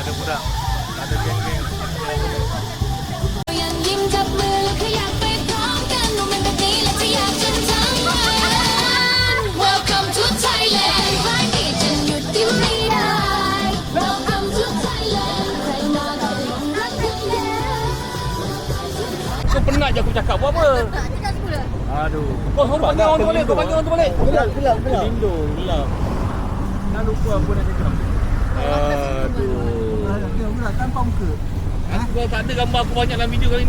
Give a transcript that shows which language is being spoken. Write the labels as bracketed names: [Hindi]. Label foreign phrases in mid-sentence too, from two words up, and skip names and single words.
[Malay] juga. Ada geng-geng. [Thai] ยังยิ้มจับมือแล้วขยับไปพร้อมกันโมเมนต์แบบนี้และจะอยากจนทั้งวัน [English] Welcome to Thailand [Thai] ใครที่จะหยุดยิ้มไม่ได้ [English] Welcome to Thailand [Thai] ใครมาก็ลงรักกันแล้ว [Malay] Kau penat je aku cakap buat apa? Aduh. Kau panggil orang tu balik, kau panggil orang tu balik. Gelap. Lindung, gelap. Nak lupa apa nak cakap. Aduh. Gelap tanpa muka. Aku tak ada gambar aku banyak dalam video kali ni.